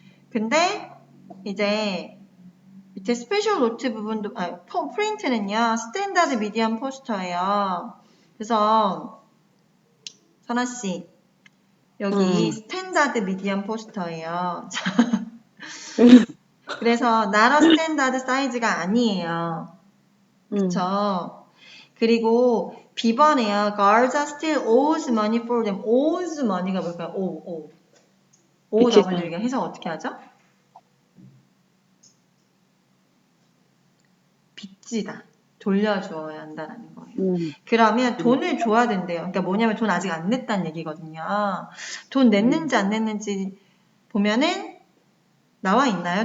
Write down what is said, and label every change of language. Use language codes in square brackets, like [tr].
[ko] 근데, 이제, 밑에 스페셜 노트 부분도, 프린트는요, 스탠다드 미디엄 포스터예요. 그래서, 선아씨, 여기 스탠다드 미디엄 포스터예요. 그래서, 나라 스탠다드 사이즈가 아니에요. 그쵸? 그리고, B번에요. [en] Guards are still owes money for them. owes money [ko] 가 뭘까요? OW 이게 해석 어떻게 하죠? 빚지다. 돌려주어야 한다는 거예요. 그러면 돈을 줘야 된대요. 그러니까 뭐냐면 돈 아직 안 냈다는 얘기거든요. 돈 냈는지 안 냈는지 보면은 나와 있나요?